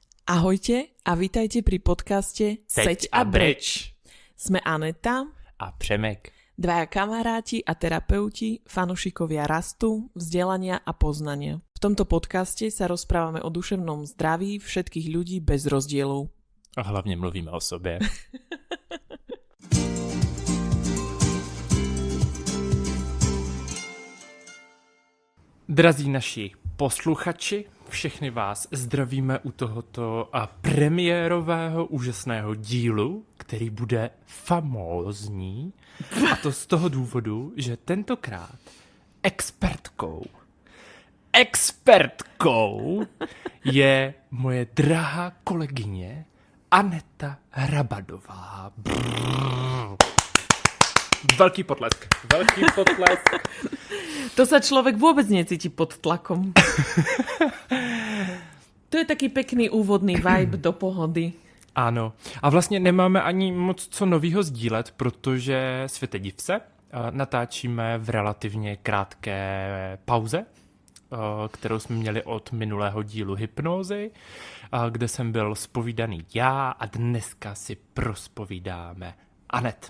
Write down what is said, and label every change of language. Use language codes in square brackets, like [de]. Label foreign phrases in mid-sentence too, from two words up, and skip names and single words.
[sk] Ahojte a vítajte pri podcaste Seď a breč. Sme Aneta a Přemek. Dvaja kamaráti a terapeuti, fanušikovia rastu, vzdelania a poznania. V tomto podcaste sa rozprávame o duševnom zdraví všetkých ľudí bez rozdielov. [cs] A hlavne mluvíme o sobě. Drazí naši posluchači, všechny vás zdravíme u tohoto premiérového úžasného dílu, který bude famózní. A to z toho důvodu, že tentokrát expertkou je moje drahá kolegyně Aneta Hrabadová. Velký potlesk. [sk] To sa človek vôbec necíti pod tlakom. To je taký pekný úvodný vibe do pohody. [cs] Ano. A vlastně nemáme ani moc co novýho sdílet, protože světe div se, natáčíme v relativně krátké pauze, kterou jsme měli od minulého dílu hypnózy, kde jsem byl zpovídaný já a dneska si prospovídáme Anet.